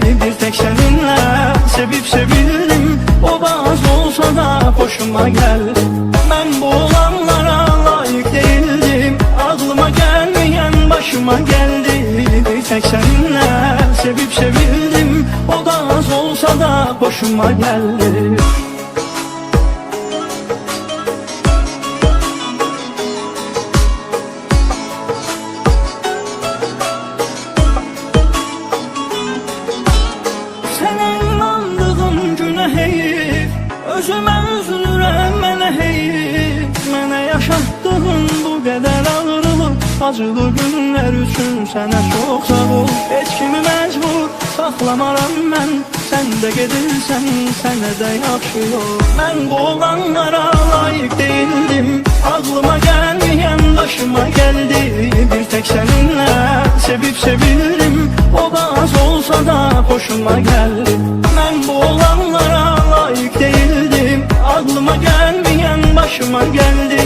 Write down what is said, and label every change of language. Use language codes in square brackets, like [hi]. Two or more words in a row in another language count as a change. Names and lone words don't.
[tr] Bir tek seninle sevip sevildim, o da az olsa da hoşuma geldi. Ben bu olanlara layık değildim, aklıma gelmeyen başıma geldi. Bir tek seninle sevip sevildim, o da az olsa da hoşuma geldi. [az] Sənə inandığım günə heyif, özümə üzülürəm mənə heyif. Mənə yaşatdığın bu qədər ağrılıq, acılı günlər üçün sənə çox sağ ol. Heç kimi məcbur saxlamaram mən, sən də gedirsən sənə də yaxşı yol. Mən bu olanlara layık değildim, aklıma gəlməyən başıma gəldi. [tr] Bir tek seninle sevip sevildim, o da az olsa da hoşuma geldi. Ben bu olanlara layık değildim, aklıma gelmeyen başıma geldi.